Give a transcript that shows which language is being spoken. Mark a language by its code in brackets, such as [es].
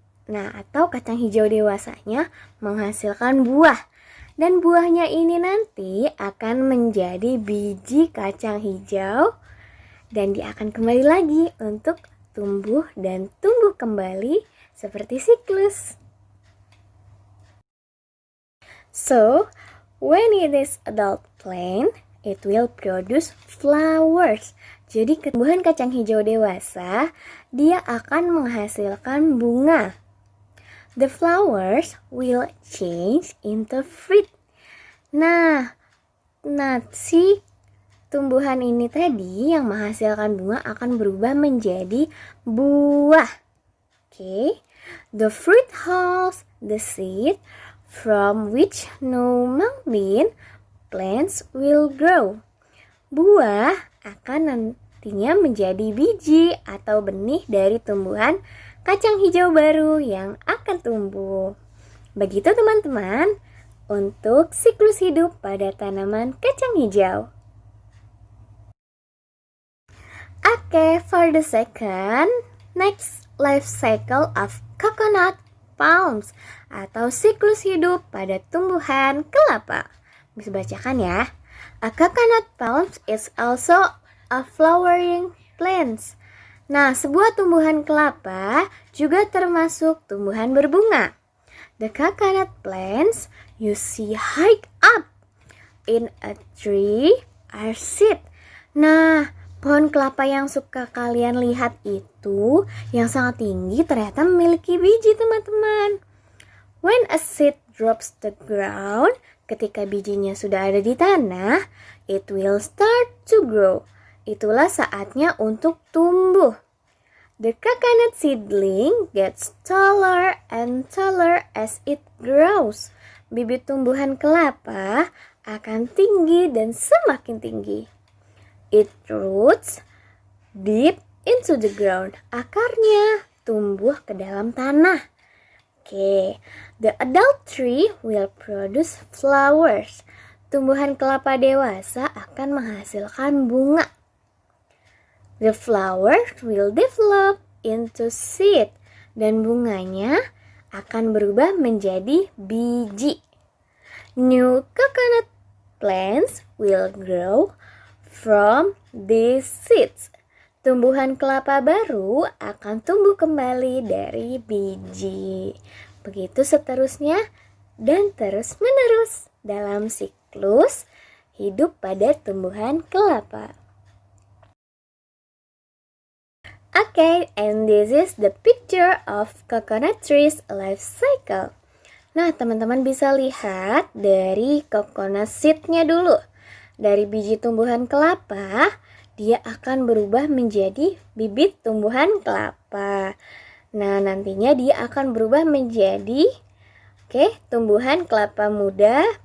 [id] Nah, atau kacang hijau dewasanya menghasilkan buah. Dan buahnya ini nanti akan menjadi biji kacang hijau. Dan dia akan kembali lagi untuk tumbuh dan tumbuh kembali seperti siklus. [en] So, when it is adult plant, it will produce flowers. [id] Jadi tumbuhan kacang hijau dewasa, dia akan menghasilkan bunga. [en] The flowers will change into fruit. [id] Nah, si tumbuhan ini tadi yang menghasilkan bunga akan berubah menjadi buah. Oke, [en] The fruit holds the seed from which new mung bean plants will grow. [id] Buah akan nantinya menjadi biji atau benih dari tumbuhan kacang hijau baru yang akan tumbuh. Begitu teman-teman untuk siklus hidup pada tanaman kacang hijau. [en] Okay, for the second, next life cycle of coconut palms [id] atau siklus hidup pada tumbuhan kelapa. Bisa bacakan ya. [en] A coconut palms is also a flowering plant. [id] Nah, sebuah tumbuhan kelapa juga termasuk tumbuhan berbunga. [en] The coconut plants you see high up in a tree are seed. [id] Nah, pohon kelapa yang suka kalian lihat itu yang sangat tinggi ternyata memiliki biji, teman-teman. [en] When a seed drops the ground, [id] ketika bijinya sudah ada di tanah, [en] it will start to grow. [id] Itulah saatnya untuk tumbuh. [en] The coconut seedling gets taller and taller as it grows. [id] Bibit tumbuhan kelapa akan tinggi dan semakin tinggi. [en] It roots deep into the ground. [id] Akarnya tumbuh ke dalam tanah. [en] Okay. The adult tree will produce flowers. [id] Tumbuhan kelapa dewasa akan menghasilkan bunga. [en] The flower will develop into seed. [id] Dan bunganya akan berubah menjadi biji. [en] New coconut plants will grow from these seeds. [id] Tumbuhan kelapa baru akan tumbuh kembali dari biji. Begitu seterusnya dan terus menerus dalam siklus hidup pada tumbuhan kelapa. [en] Okay, and this is the picture of coconut trees life cycle. [id] Nah, teman-teman bisa lihat dari coconut seed-nya dulu. Dari biji tumbuhan kelapa, dia akan berubah menjadi bibit tumbuhan kelapa. Nah, nantinya dia akan berubah menjadi tumbuhan kelapa muda.